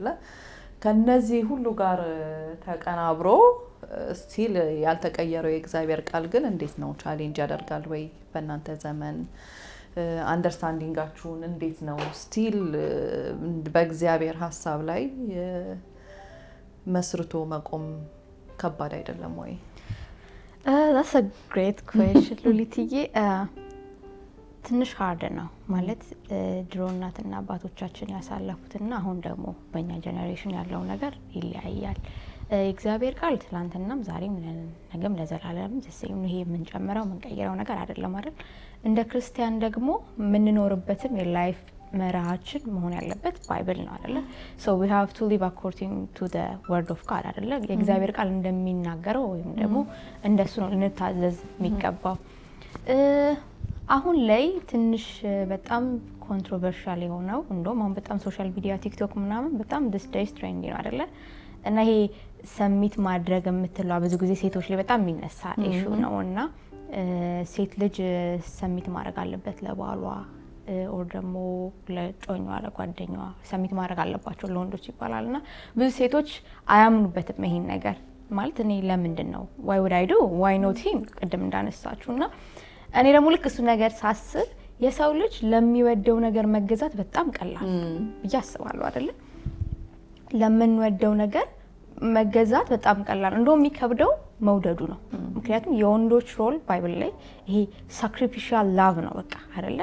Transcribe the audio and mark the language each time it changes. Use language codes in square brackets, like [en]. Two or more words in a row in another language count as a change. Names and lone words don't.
[am] ከነዚህ ሁሉ ጋር ተቀናብሮ ስቲል ያልተቀየረው የእግዚአብሔር ቃል ግን እንዴት ነው ቻሌንጅ ያደርጋል ወይ? በእናንተ ዘመን አንደርስታንዲንጋችሁን እንዴት ነው ስቲል በእግዚአብሔር ሀሳብ ላይ መስርቶ መቆም ከባድ አይደለም ወይ? [en] that's a great question [am] ሉሊትዬ። ትንሽ ሃርድ ነው ማለት ድሮ እናትና አባቶቻችን ያሳለፉትና አሁን ደግሞ በእኛ ጀነሬሽን ያለው ነገር ይለያያል። እግዚአብሔር ቃል ትላንትናም ዛሬም ነገም ለዘላለም ዘሴም ይሄ የምንጨምረው የምንቀይረው ነገር አይደለም አይደል? እንደ ክርስቲያን ደግሞ የምንኖርበትም የላይፍ መርሃችን መሆን ያለበት ባይብል ነው አይደለ? [en] so we have to live according to the word of God አይደለ? [am] የእግዚአብሔር ቃል እንደሚናገረው ወይም ደግሞ እንደሱ ነው ልንታዘዝ የሚገባው። አሁን ላይ ትንሽ በጣም ኮንትሮቨርሻል የሆነው እንደውም አሁን በጣም [en] social media [am] ቲክቶክ ምናምን በጣም [en] this days [am] ትሬንድ ነው አይደለ? እና ይሄ ሰሚት ማድረግ የምትለው ብዙ ጊዜ ሴቶች ላይ በጣም የሚነሳ ኢሹ ነው እና ሴት ልጅ ሰሚት ማድረግ አለበት ለባሏ ኦር ደግሞ ለጮኛዋ ለጓደኛዋ ሰሚት ማድረግ አለባቸው ለወንዶች ይባላልና ብዙ ሴቶች አያምኑበትም ይሄን ነገር። ማለት እኔ ለምንድን ነው [en] why would I do why not him [am] ቅድም እንዳነሳችሁና እኔ ደግሞ ልክ እሱ ነገር ሳስብ የሰው ልጅ ለሚወደው ነገር መገዛት በጣም ቀላል ብዬ አስባለሁ አይደለ? ለምንወደው ነገር መገዛት በጣም ቀላል እንደውም የሚከብደው መውደዱ ነው። ምክንያቱም የወንዶች ሮል ባይብል ላይ ይሄ [en] sacrificial love [am] ነው በቃ አይደለ?